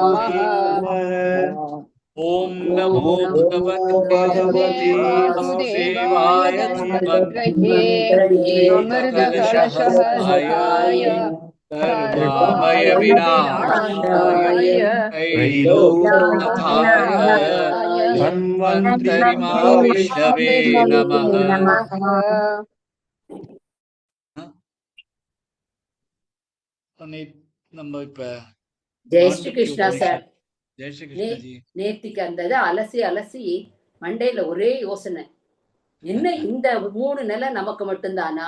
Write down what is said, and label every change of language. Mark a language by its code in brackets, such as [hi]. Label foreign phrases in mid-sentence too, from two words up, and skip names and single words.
[sa] ओम नमो भगवते वासुदेवाय धन्वंतरे अमृतकलशहस्ताय सर्वामय विनाशाय त्रैलोक्यनाथाय धन्वंतरि महाविष्णवे नमः. [ta] நம்ம இப்ப ஜெய் ஸ்ரீ கிருஷ்ணா சார். ஜெய் ஸ்ரீ கிருஷ்ணா ஜி. நேத்திக்கு அந்த அலசி அலசி மண்டையில ஒரே யோசனை, என்ன இந்த 3 நிலை நமக்கு மட்டும்தானா?